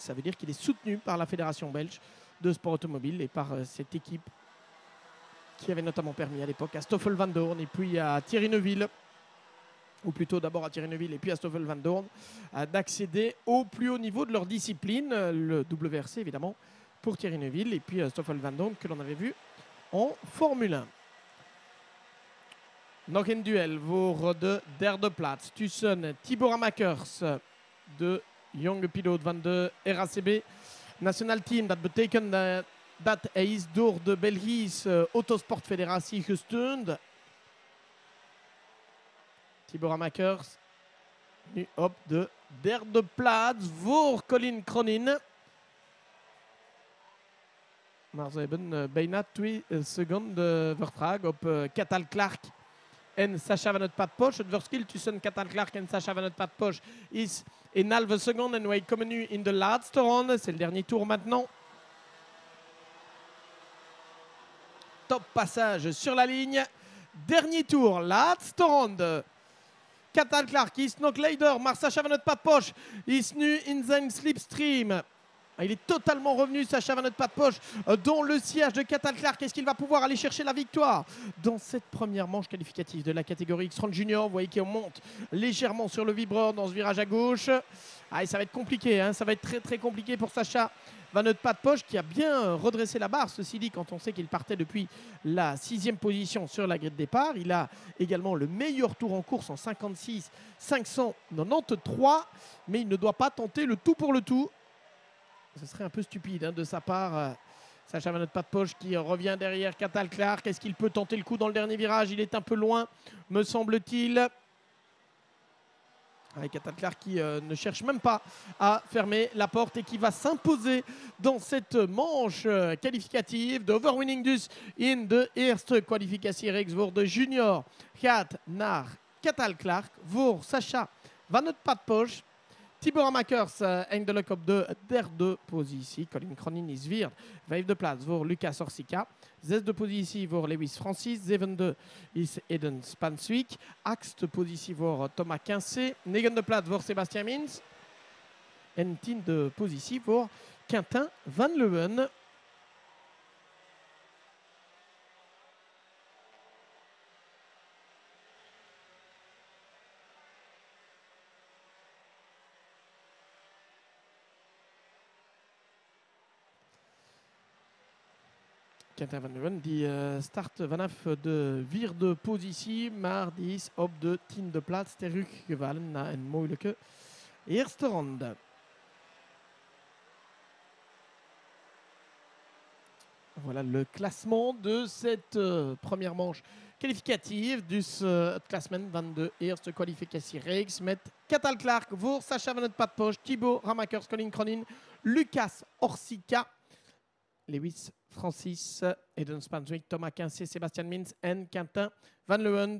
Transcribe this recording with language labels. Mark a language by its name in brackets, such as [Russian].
[French] Ça veut dire qu'il est soutenu par la Fédération belge de sport automobile et par cette équipe qui avait notamment permis à l'époque à Stoffel Van Dorn et puis à Thierry Neuville, ou plutôt d'abord à Thierry Neuville et puis à Stoffel Van Dorn, d'accéder au plus haut niveau de leur discipline, le WRC évidemment pour Thierry Neuville et puis Stoffel Van Dorn que l'on avait vu en Formule 1. [Dutch] Nog een duel voor de derde plaats tussen Thibaut Ramakers, de jonge piloot van de RACB National Team. Dat betekent dat hij is door de Belgische Autosportfederatie gesteund. Thibaut Ramakers nu op de derde plaats voor Colin Cronin. Maar ze hebben bijna 2 seconden vertraging op Cathal Clark en Sacha Van het Padpoche. Het verschil tussen Cathal Clark en Sacha Van het Padpoche is een halve seconde en wij komen nu in de laatste ronde. [French] C'est le dernier tour maintenant. Top passage sur la ligne. Dernier tour, [Dutch] laatste ronde. Cathal Clark is nog leider, maar Sacha Van het Padpoche is nu in zijn slipstream. [French] Il est totalement revenu, Sacha Van het Padpoche, dans le siège de Cathal Clark. Est-ce qu'il va pouvoir aller chercher la victoire dans cette première manche qualificative de la catégorie X30 Junior? Vous voyez qu'on monte légèrement sur le vibreur dans ce virage à gauche. Ah, et ça va être compliqué, hein. Ça va être très très compliqué pour Sacha Van het Padpoche qui a bien redressé la barre. Ceci dit, quand on sait qu'il partait depuis la 6e position sur la grille de départ, il a également le meilleur tour en course en 56 593, mais il ne doit pas tenter le tout pour le tout. Ce serait un peu stupide hein, de sa part. Sacha Van het Padpoche qui revient derrière Cathal Clark. Est-ce qu'il peut tenter le coup dans le dernier virage? Il est un peu loin, me semble-t-il. Avec Cathal Clark qui ne cherche même pas à fermer la porte et qui va s'imposer dans cette manche qualificative. [Dutch] De overwinning dus in de eerste kwalificatiereeks voor de junior gaat naar Cathal Clark. Voor Sacha Van het Padpoche. Thibaut Ramakers eindelijk op de derde positie. Colin Cronin is weer 5e plaats voor Lucas Orsica. 6e positie voor Lewis Francis. 7e is Eden Spanswick. 8e positie voor Thomas Quincé. 9e plaats voor Sebastian Minz. En 10e positie voor Quentin Van Leeuwen. Quentin Van Leeuwen die start vanaf de 4e positie, maar die is op de 10e plaats teruggevallen na een moeilijke eerste ronde. [French] Voilà le classement de cette première manche qualificative. [Dutch] Dus het klassement van de eerste kwalificatiereeks met Cathal Clark voor Sacha Van het Padpoche, Thibaut Ramakers, Colin Cronin, Lucas Orsica, Lewis Francis, Eden Spanswick, Thomas Quincé, Sebastian Minz en Quentin Van Leeuwen.